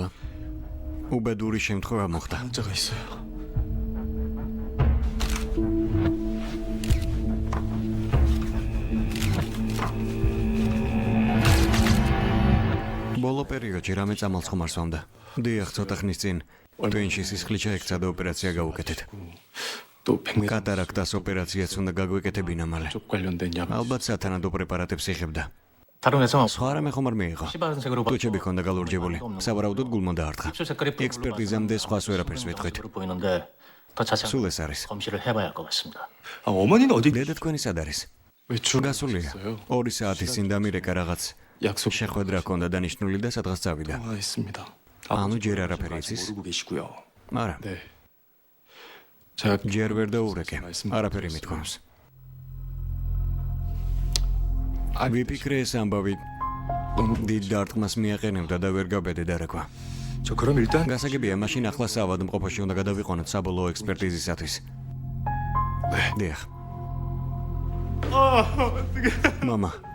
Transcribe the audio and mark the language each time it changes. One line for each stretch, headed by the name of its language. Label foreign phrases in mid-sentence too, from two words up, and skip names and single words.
Georgian: უბედური შემთხვევა მოხდა.
Korean: 환자가 있어요.
Georgian: ბოლო პერიოდში რამე წამალს ხომ არ სვამდა. დიახ, ცოტა ხნის წინ ტვინში სისხლი ჩაექცა და ოპერაცია გავუკეთეთ.
Korean: 또 백내
Georgian: კატარაქტას ოპერაციაც უნდა გაგვეკეთებინა მალე.
Korean: 쪽 관련된 약.
Georgian: ალბათ სათანადო პრეპარატებს იღებდა.
Korean: 다른 회사
Georgian: სხვა რამე ხომ არ მიიღო.
Korean: 시바른색으로
Georgian: ტუჩები ჰქონდა galurjebuli. სავარაუდოდ გულმა დაარტყა.
Korean: 입술 색깔이
Georgian: ექსპერტიზამდე სხვას ვერაფერს ვეთქვით.
Korean: 보이는데 더 자세한
Georgian: სულ ეს არის.
Korean: 검시를 해봐야 할 것 같습니다. 아, 어머니는 어디
Georgian: დედა თქვენი სად არის?
Korean: 외출
Georgian: გასულია. 2 საათის წინ დამირეკა რაღაც
Korean: 약속
Georgian: შეხვედრა ჰქონდა დანიშნული და სადღაც წავიდა.
Korean: 있습니다.
Georgian: ანუ ჯერ არაფერი იცის?
Korean: 모르고 계시고요.
Georgian: არა,
Korean: 네. 제가
Georgian: ჯერ ვერ დაურეკე. არაფერი მithქვამს. ვიფიქრე ეს ამბავი დიდ დარტყმას მიაყენებდა და ვერ გაბედე დარეკვა.
Korean: 저 그럼 일단
Georgian: გასაგებია, მაშინ ახლა საავადმყოფოში უნდა გადავიყვანოთ საბოლოო ექსპერტიზისათვის.
Korean: 네.
Georgian: დიახ. მამა.